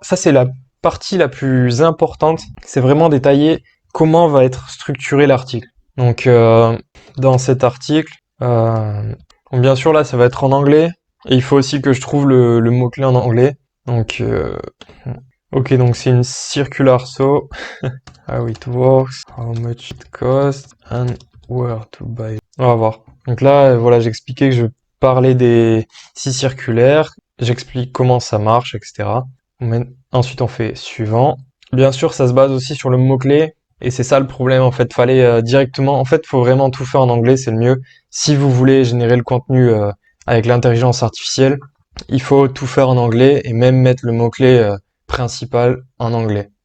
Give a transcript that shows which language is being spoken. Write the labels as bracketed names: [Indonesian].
[French] Ça, c'est la partie la plus importante. C'est vraiment détailler comment va être structuré l'article. Donc, dans cet article, bon, bien sûr, là, ça va être en anglais. Et il faut aussi que je trouve le mot-clé en anglais. Donc, ok, donc c'est une circular saw. [English] How it works, how much it costs, and where to buy. [French] On va voir. Donc là, voilà, j'expliquais que je parlais des scies circulaires. J'explique comment ça marche, etc. Ensuite, on fait suivant. Bien sûr, ça se base aussi sur le mot-clé. Et c'est ça le problème, en fait. Fallait directement... En fait, faut vraiment tout faire en anglais, c'est le mieux. Si vous voulez générer le contenu avec l'intelligence artificielle, il faut tout faire en anglais et même mettre le mot-clé principal en anglais.